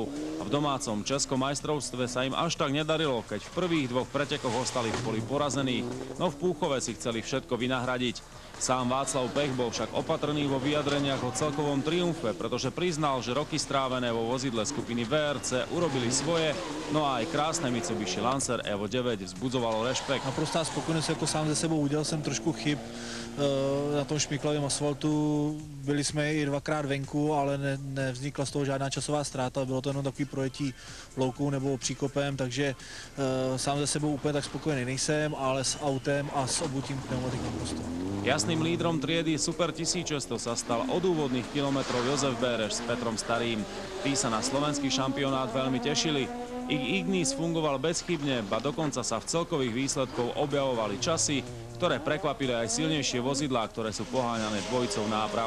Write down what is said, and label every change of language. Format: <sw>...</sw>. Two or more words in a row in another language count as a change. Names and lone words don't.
<sk>A v domácom českom majstrovstve sa im až tak nedarilo, keď v prvých dvoch pretekoch ostali v poli porazení, no v Púchove si chceli všetko vynahradiť. Sám Václav Pech bol však opatrný vo vyjadreniach o celkovom triumfe, pretože priznal, že roky strávené vo vozidle skupiny VRC urobili svoje, no a aj krásne Mitsubishi Lancer Evo 9 vzbudzovalo rešpekt.</sk> <cs>Naprostá spokojenost jako sám ze sebou, udělal jsem trošku chyb na tom šmiklavém asfaltu, byli jsme i dvakrát venku, ale nevznikla z toho žádná časová ztráta, bylo to jenom takový projetí loukou nebo příkopem, takže sám ze sebou úplně tak spokojený nejsem, ale s autem a s obutím pneumatikou prostě.</cs> <sk>Jasným lídrom triedy Super 1600 sa stal od úvodných kilometrov Jozef Béreš s Petrom Starým. Tí sa na slovenský šampionát veľmi tešili. Ich Ignis fungoval bezchybne, ba dokonca sa v celkových výsledkov objavovali časy, ktoré prekvapili aj silnejšie vozidlá, ktoré sú poháňané dvojicou náprav.</sk>